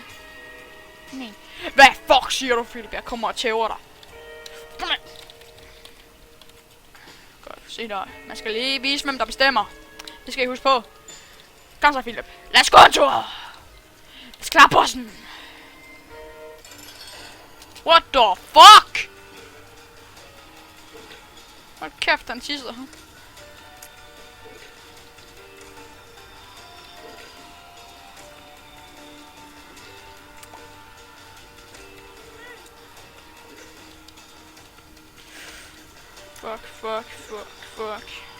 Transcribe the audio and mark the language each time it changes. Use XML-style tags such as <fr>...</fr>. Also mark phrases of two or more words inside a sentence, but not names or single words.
<da>Nej. Hvad fuck siger du, Philip? Jeg kommer og tæver dig. Godt, se dig. Man skal lige vise, hvem der bestemmer. Det skal I huske på. Kom så, Philip. Lad os gå en tur. Lad os klare bossen.</da> <en>What the fuck?</en> <da>Hold kæft, han tisser. Fuck.</da>